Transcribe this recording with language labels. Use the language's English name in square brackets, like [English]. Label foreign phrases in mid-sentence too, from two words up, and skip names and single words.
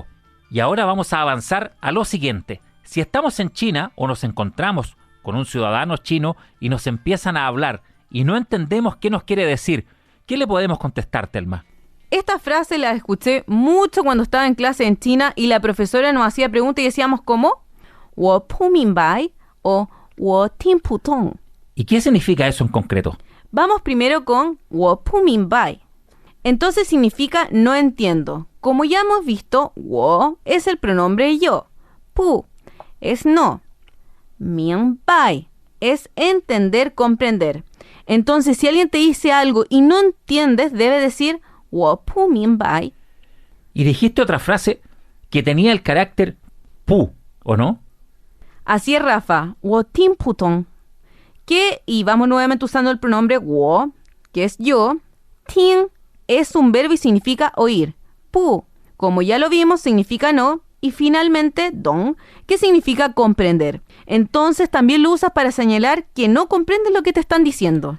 [Spanish] Y ahora vamos a avanzar a lo siguiente. Si estamos en China o nos encontramos con un ciudadano chino y nos empiezan a hablar y no entendemos qué nos quiere decir, ¿qué le podemos contestar, Telma? Esta frase la escuché mucho cuando estaba en clase en China y la profesora nos hacía preguntas y decíamos ¿cómo? [Chinese] 我不明白 o 我听不懂. [Spanish] ¿Y qué significa eso en concreto? Vamos primero con [Chinese] 我不明白. [Spanish] Entonces significa no entiendo. Como ya hemos visto, 我 es el pronombre yo. 不 es no. 明白 es entender, comprender. Entonces, si alguien te dice algo y no entiendes, debe decir [Chinese] 我不明白. [Spanish] Y dijiste otra frase que tenía el carácter pu, ¿o no? Así es, Rafa. [Chinese] 我听不懂. [Spanish] Y vamos nuevamente usando el pronombre 我, que es yo. 听 es un verbo y significa oír. 不, como ya lo vimos, significa no. Y finalmente, 懂, que significa comprender. Entonces también lo usas para señalar que no comprendes lo que te están diciendo.